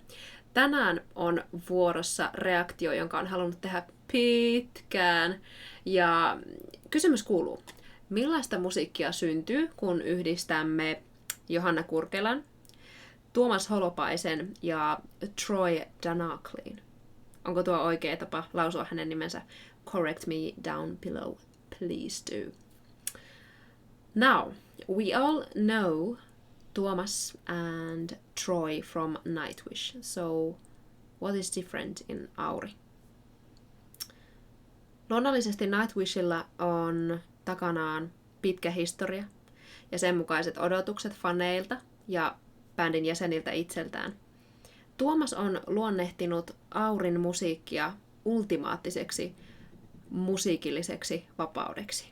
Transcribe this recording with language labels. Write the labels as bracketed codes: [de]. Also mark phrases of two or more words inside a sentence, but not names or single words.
[fi] Tänään on vuorossa reaktio, jonka on halunnut tehdä pitkään. Ja kysymys kuuluu, millaista musiikkia syntyy, kun yhdistämme Johanna Kurkelan, Tuomas Holopaisen ja Troy Danaklin? Onko tuo oikea tapa lausua hänen nimensä? [en] Correct me down below, please do. Now, we all know Thomas and Troy from Nightwish, so what is different in Auri? [fi] Luonnollisesti Nightwishilla on takanaan pitkä historia ja sen mukaiset odotukset faneilta ja bändin jäseniltä itseltään. Tuomas on luonnehtinut Aurin musiikkia ultimaattiseksi musiikilliseksi vapaudeksi.